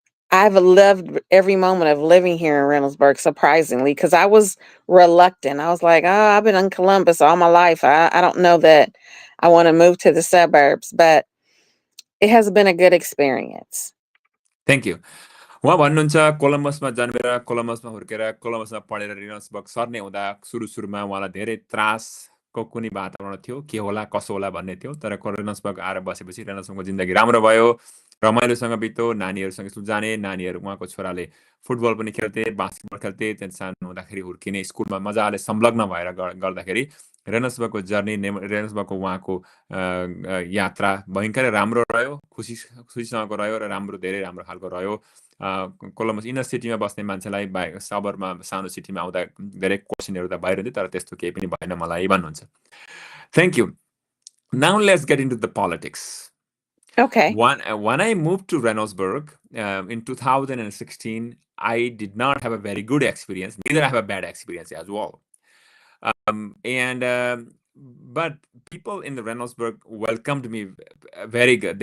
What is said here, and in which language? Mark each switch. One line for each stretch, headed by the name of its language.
English: I've loved every moment of living here in Reynoldsburg, surprisingly, because I was reluctant. I was like, oh, I've been in Columbus all my life. I don't know that I want to move to the suburbs, but it has been a good experience. Thank you.
Nepali: उहाँ भन्नुहुन्छ कोलम्बसमा जन्मेर कोलम्बसमा हुर्केर कोलम्बसमा पढेर रेनल्ड्सबर्ग सर्ने हुँदा सुरुमा उहाँलाई धेरै त्रासको कुनै वातावरण थियो, के होला कसो होला भन्ने थियो, तर रेनल्ड्सबर्ग आएर बसेपछि रेनल्ड्सबर्गको जिन्दगी राम्रो भयो, रमाइलोसँग बित्यो, नानीहरूसँग स्कुल जाने, नानीहरू उहाँको छोराले फुटबल पनि खेल्थे, बास्केटबल खेल्थे, त्यहाँ सानो हुँदाखेरि हुर्किने स्कुलमा मजाले संलग्न भएर गर्दाखेरि रेनल्ड्सबर्गको जर्नी, रेनल्ड्सबर्गको उहाँको यात्रा भयङ्करै राम्रो रह्यो, खुसीसँगको रह्यो र धेरै राम्रो खालको रह्यो। कोलम्बस इनर सिटीमा बस्ने मान्छेलाई सबरमा सानो सिटीमा आउँदा धेरै क्वेसनहरू त भइरहन्थ्यो, तर त्यस्तो केही पनि भएन मलाई भन्नुहुन्छ।
English: Thank you. Now let's get into the politics. Okay. When I moved to Reynoldsburg in 2016, I did not have a very good experience. Neither I have a bad experience as well. And but people in the Reynoldsburg welcomed me very good.